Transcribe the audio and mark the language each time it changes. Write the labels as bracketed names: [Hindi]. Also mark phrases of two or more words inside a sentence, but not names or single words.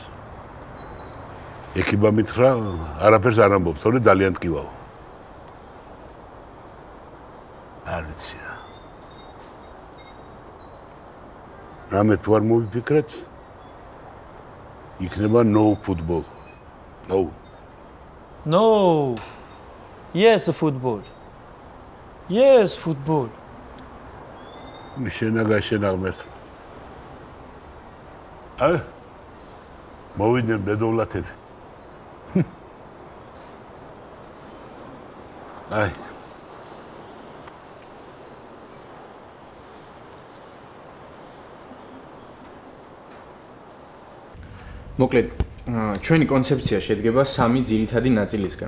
[Georgian] ეკიბა მითხრა, არაფერს არ ამბობს, თორე ძალიან ტკივაო. არ ვიცი რა. რამე თუ არ მოვიფიქრეთ, იქნება [English] no football. No. Yes, football. Yes, football. [Georgian] მიშენა გაშენა ღმერთ. მოვიდნენ ბედოვლათები. აი. მოკლედ, ჩვენი კონცეფცია შედგება 3 ძირითადი ნაწილისგან.